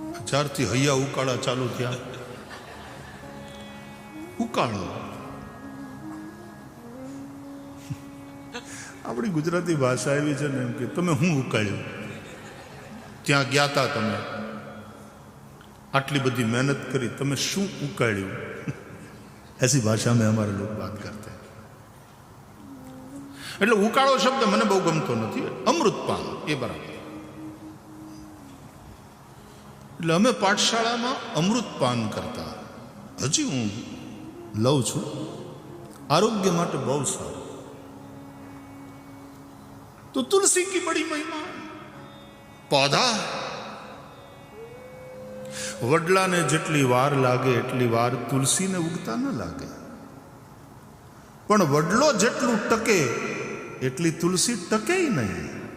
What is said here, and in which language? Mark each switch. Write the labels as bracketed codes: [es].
[gu] જ્યારથી હૈયા ઉકાળા ચાલુ થયા, ઉકાળો. આપણી ગુજરાતી ભાષા એવી છે ને એમ કે તમે હું ઉકાળ્યું, ત્યાં ગયા તા તમે, આટલી બધી મહેનત કરી, તમે શું ઉકાળ્યું? [hi] ऐसी भाषा में हमारे लोग बात करते हैं. [gu] એટલે ઉકાળો શબ્દ મને બહુ ગમતો નથી. અમૃતપાન એ બરાબર. એટલે અમે પાઠશાળામાં અમૃતપાન કરતા. હજી હું લઉં છું. આરોગ્ય માટે બહુ સારું. તો તુલસી [hi] की बड़ी महिमा. [gu] पौधा વડલાને જેટલી વાર લાગે એટલી વાર તુલસીને ઉગતા ન લાગે. પણ વડલો જેટલું ટકે એટલી તુલસી ટકે નહીં.